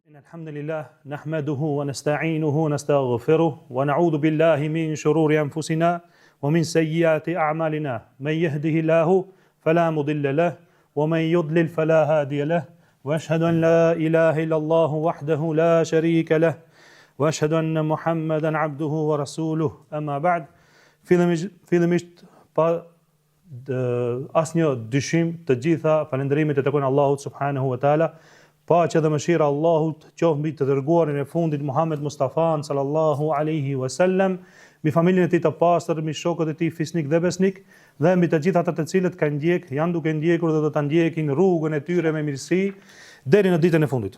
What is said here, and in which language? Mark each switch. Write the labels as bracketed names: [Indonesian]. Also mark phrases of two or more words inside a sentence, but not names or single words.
[Arabic] الحمد لله نحمده ونستعينه ونستغفره ونعوذ بالله من شرور أنفسنا ومن سيئات أعمالنا من يهده الله فلا مضل له ومن يضلل فلا هادي له وأشهد أن لا إله إلا الله وحده لا شريك له وأشهد أن محمدا عبده ورسوله أما بعد [Albanian] fillimisht pa asnjë dyshim të gjitha falënderimet e takojnë Allahut [Arabic] سبحانه وتعالى, [Albanian] paqja dhe mëshira Allahut qoftë mbi të dërguarin e fundit Muhammed Mustafa [Arabic] صلى الله عليه وسلم, [Albanian] mbi familjen e tij të pastër, mbi shokët e tij fisnik dhe besnik, dhe mbi të gjithë ata të cilët kanë ndjek, janë duke ndjekur dhe do ta ndjekin rrugën e tyre me mirësi deri në ditën e fundit.